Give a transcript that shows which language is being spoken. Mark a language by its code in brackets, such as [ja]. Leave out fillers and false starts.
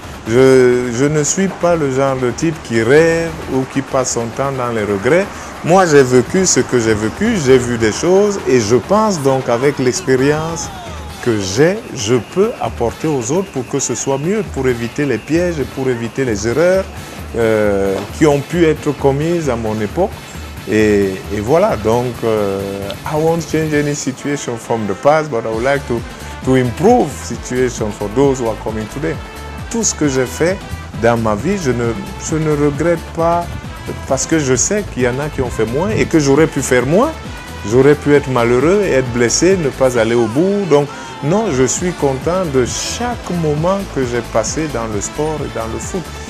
[fr] Je ne suis pas le genre de type qui rêve ou qui passe son temps dans les regrets. Moi, j'ai vécu ce que j'ai vécu, j'ai vu des choses et je pense donc avec l'expérience que j'ai, je peux apporter aux autres pour que ce soit mieux, pour éviter les pièges et pour éviter les erreurs qui ont pu être commises à mon époque. Et voilà, donc, [en] I won't change any situation from the past, but I would like to improve situation for those who are coming today. [fr] Tout ce que j'ai fait dans ma vie, je ne regrette pas parce que je sais qu'il y en a qui ont fait moins et que j'aurais pu faire moins. J'aurais pu être malheureux et être blessé, ne pas aller au bout. Donc, non, je suis content de chaque moment que j'ai passé dans le sport et dans le foot.